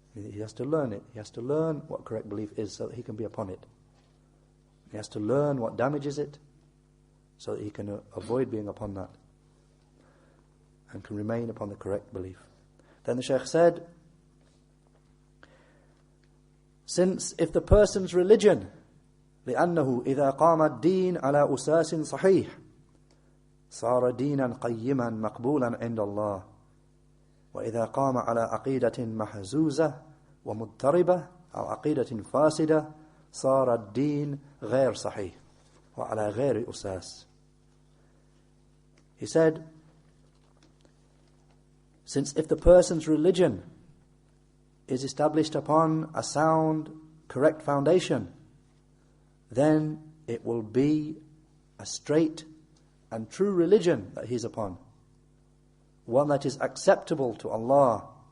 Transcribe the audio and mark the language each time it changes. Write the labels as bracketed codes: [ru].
[en] He has to learn it. He has to learn what correct belief is so that he can be upon it. He has to learn what damages it so that he can avoid being upon that and can remain upon the correct belief. Then the Sheykh said, since if the person's religion, [ar] لأنه إذا قام الدين على أساس صحيح صار دينا قيما مقبولا عند الله وإذا قام على عقيدة محزوزة ومضطربة أو عقيدة فاسدة صار الدين غير صحيح وعلى غير أساس. [en] He said, since if the person's religion is established upon a sound, correct foundation, then it will be a straight and true religion that he's upon, one that is acceptable to Allah.